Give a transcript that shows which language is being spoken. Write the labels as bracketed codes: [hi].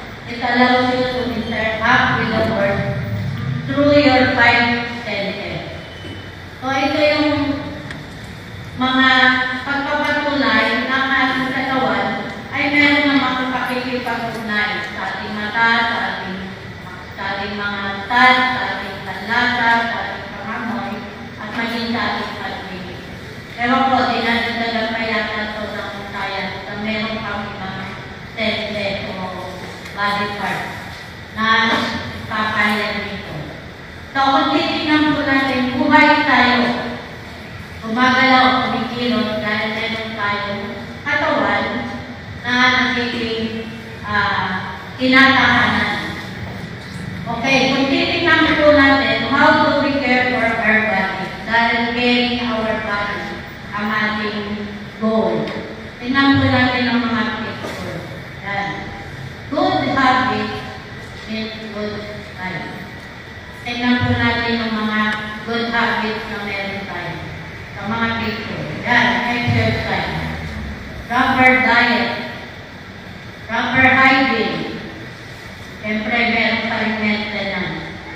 [en] It allows you to interact with the world through your five senses. [tl] So ito yung mga pagpapatunay ng ating katawan ay meron namang pakikipag-ugnay sa ating mata, sa ating mga tal, sa ating panlasa, sa ating pangamoy, at maging sa ating pag-ibig. Pero po, dinadagdagan pa yata ito ng science na meron kang ibang senses o body part na papayan nito. So, kung titignan po natin, buhay tayo. Gumagalaw, kumikilot dahil meron tayong katawan na nagiging tinatahanan. [en] Okay, [tl] kung titignan po natin, [en] how do we care for our body? Dahil caring our body ang ating goal. [tl] Tingnan po natin ang mga picture. Yan. [en] Good habit means good life. [tl] Tingnan po natin ang mga good habits na meron tayo. Sa mga picture. Yan, exercise. Proper diet. [en] Proper hygiene. [tl] Siyempre, meron pa rin maintenance.